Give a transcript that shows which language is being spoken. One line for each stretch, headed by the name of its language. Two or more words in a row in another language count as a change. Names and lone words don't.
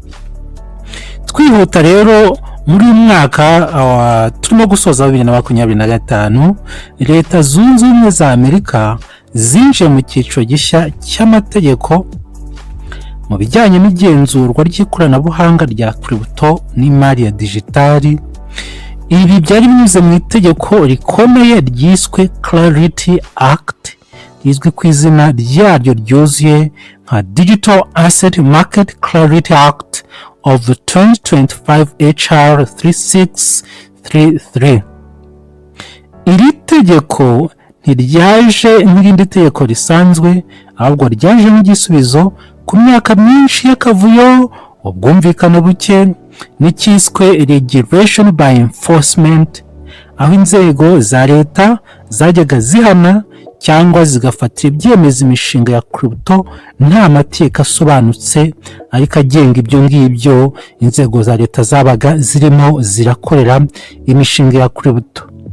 Kinyarwanda: Twihuta rero muri uyu mwaka turimo gusoza 2025, Leta Zunze Ubumwe za Amerika zinjiye mu cyiciro gishya cy'amategeko mu bijyanye n'igenzurwa ry'ikoranabuhanga rya crypto n'imari ya digitali. Ibi byari binyuze mu itegeko rikomeye ryiswe Clarity Act, rizwi ku izina ryaryo ryuzuye nka Digital Asset Market Clarity Act of 2025 HR 3633. Iri tegeko ntiryaje nk'irindi tegeko risanzwe, ahubwo ryaje nk'igisubizo ku myaka myinshi y'akavuyo, ubwumvikane buke n'icyiswe
English: regulation by enforcement,
Kinyarwanda: aho inzego za leta zajyaga zihana cyangwa zigafatira ibyemezo imishinga ya crypto nta mateka asobanutse ariko agenga ibyo ngibyo inzego za leta zabaga zirimo zirakorera imishinga ya crypto.